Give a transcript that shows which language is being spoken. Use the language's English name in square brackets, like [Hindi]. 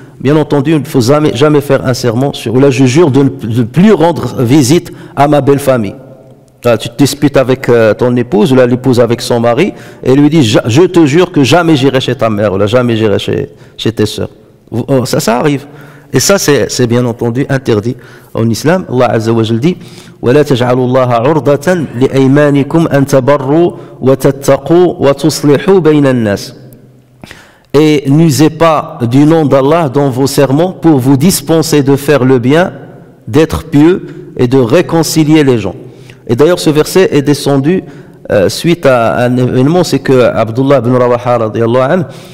[French] Bien entendu, il ne faut jamais faire un serment sur, ou là je jure de ne plus rendre visite à ma belle famille. Là, tu te disputes avec ton épouse, ou là l'épouse avec son mari, et lui dit je te jure que jamais j'irai chez ta mère, ou là jamais j'irai chez tes soeurs. Ça arrive. Et ça, c'est bien entendu interdit en islam. [Arabic] Allah Azza wa Jalla dit وَلَا تَجْعَلُوا اللَّهَ عُرْضَةً لِأَيْمَانِكُمْ أَن تَبَرُّوا وَتَتَّقُوا وَتُصْلِحُوا بَيْنَ النَّاسِ. [French] Et n'usez pas du nom d'Allah dans vos serments pour vous dispenser de faire le bien, d'être pieux et de réconcilier les gens. Et d'ailleurs, ce verset est descendu suite à un événement, c'est que Abdullah ibn Rawaha radiyallahu anhu